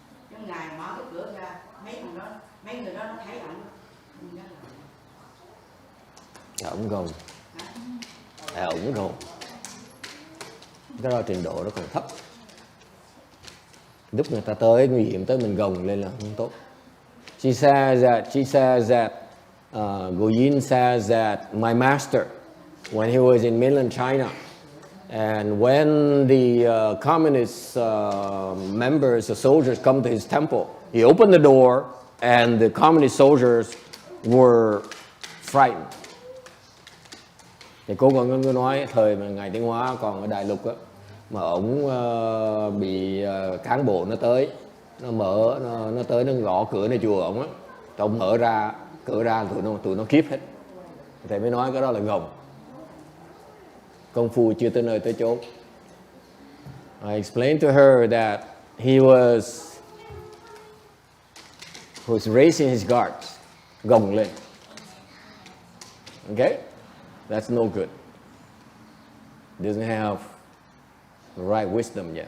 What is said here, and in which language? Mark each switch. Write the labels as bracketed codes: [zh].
[vi] Chứ Ngài mở cái cửa ra mấy người đó nó thấy ổng không dám làm. Ổng gồng. Ổng gồng. Cái đó trình độ nó còn thấp. Lúc người ta tới nguy hiểm tới mình gồng lên là không tốt. [en] She says that Goyin says that my master, when he was in mainland China, and when the communist members, the soldiers come to his temple, he opened the door and the communist soldiers were frightened. [vi] Thì cô còn có nói thời mà Ngài Tiến Hóa còn ở Đại Lục á, mà ổng bị cán bộ nó tới, nó tới nó gõ cửaในchùa ổng á, ổng mở ra cửa ra tụi nó kiếp hết. Thầy mới nói cái đó là gồng. Công phu chưa tới nơi tới chốn. [en] I explained to her that he was raising his guards, [vi] gồng lên. [en] Okay? That's no good. Doesn't have the right wisdom yet.